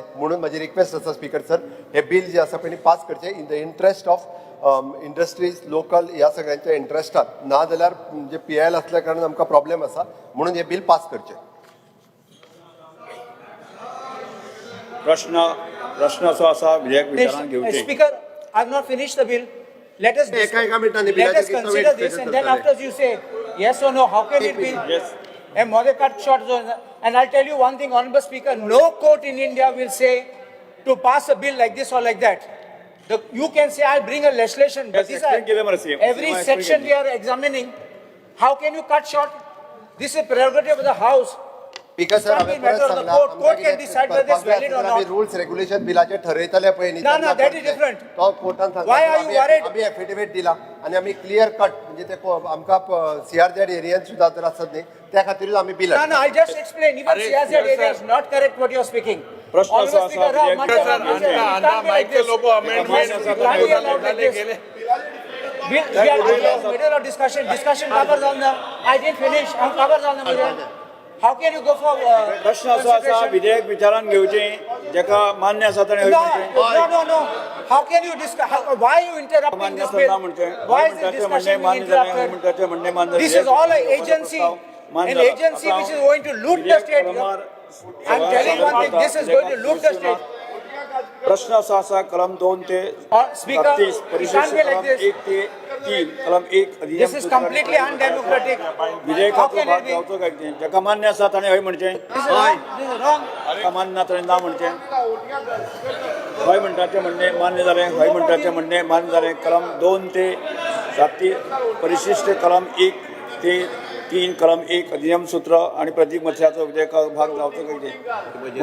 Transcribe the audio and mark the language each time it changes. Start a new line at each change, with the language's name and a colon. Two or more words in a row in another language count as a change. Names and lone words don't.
Konkani: म्हणून म्हजी रिक्वेस्ट आसा
English: Speaker sir,
Konkani: हे बिल जे आसा पळय पास करचे
English: in the interest of industries local
Konkani: ह्या सगळ्यांच्या इंट्रस्टात. ना जाल्यार म्हणजे PIL असल्या कारणान आमकां प्रॉब्लेम आसा. म्हणून हे बिल पास करचे. प्रश्न असो आसा विधेयक विचारान घेवचे.
English: Speaker, I have not finished the bill. Let us consider this, and then after you say yes or no, how can it be? Yes. And more cut short zone. And I'll tell you one thing, Honorable Speaker, no court in India will say to pass a bill like this or like that. You can say I'll bring a legislation, but these are every section we are examining. How can you cut short? This is prerogative of the House. Speaker sir, court can decide whether it's valid or not. Rules regulation
Konkani: billaचे ठरयतले पळय न्ही.
English: No, that is different.
Konkani: तो कोर्टान सांगता.
English: Why are you worried?
Konkani: आमी एफिडेविट दिला आणि आमी
English: clear cut
Konkani: म्हणजे ते आमकां CRZ एरियान सुद्दां जर आसत न्ही त्या खातीरच आमी बिल.
English: No, I just explain. Even CRZ area is not correct what you are speaking.
Konkani: प्रश्न असो आसा
English: middle of discussion covers on the. I didn't finish. I'm covers on the middle. How can you go for?
Konkani: प्रश्न असो आसा विधेयक विचारान घेवचे जेका मान्य आसा ताणे
English: No. How can you discuss? Why are you interrupting this bill? Why is this discussion being interrupted? This is all an agency which is going to loot the state. I'm telling one thing. This is going to loot the state.
Konkani: प्रश्न असो आसा कलम 2 ते 36 परिशिष्ट कलम 1 ते 3 कलम 1 अधिनियम.
English: This is completely undemocratic.
Konkani: विधेयकाचो भाग जावचो काय जेका मान्य आसा ताणे हय म्हणचें.
English: This is wrong.
Konkani: जेका मान्य ना ताणे ना म्हणचें. हय म्हणटाचें म्हणणे मान्य जालें, हय म्हणटाचें म्हणणे मान्य जालें. कलम 2 ते 37 परिशिष्ट कलम 1 ते 3 कलम 1 अधिनियम सूत्र आणि प्रतीक मथ्याचो विधेयकाचो भाग जावचो काय.